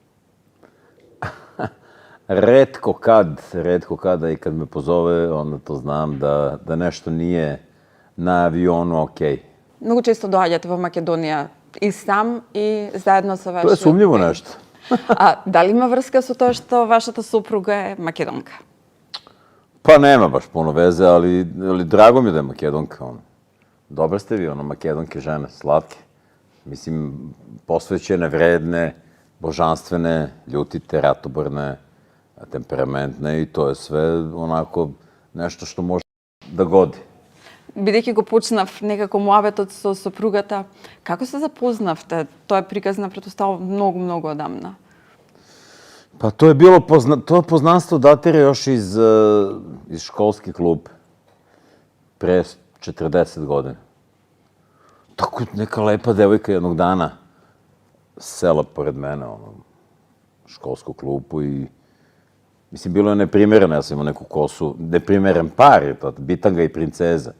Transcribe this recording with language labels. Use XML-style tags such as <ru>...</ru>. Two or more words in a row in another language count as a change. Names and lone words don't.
<sr>Ретко кад, и кад ме позове, onda то знам да нешто nije на авиону окей.</sr> <mk>Многу често доаѓате во Македонија и сам и заедно со вашиот... Тоа е сумњиво нешто. А дали има врска со тоа што вашата супруга е македонка?</mk> <sr>Па нема баш puno veze, ali drago mi je da je Makedonka. Dobre ste vi, makedonke žene, slatke. Mislim, posvećene, vredne, božanstvene, ljutite, ratoborne, temperamentne i to je sve onako nešto što može da godi.</sr> <mk>Бидејќи го почнав некако муабетот со сопругата, како се запознавте? Тоа е приказна претпоставувам многу одамна.</mk> <sr>Pa to je bilo to poznanstvo datira još iz školske klupe. Pre 40 godina. Tako neka lepa devojka jednog dana sela pored mene, školsku klupu i mislim, bilo je neprimereno, ja sam imao neku kosu, neprimeren par je to, bitanga i princeza.</sr>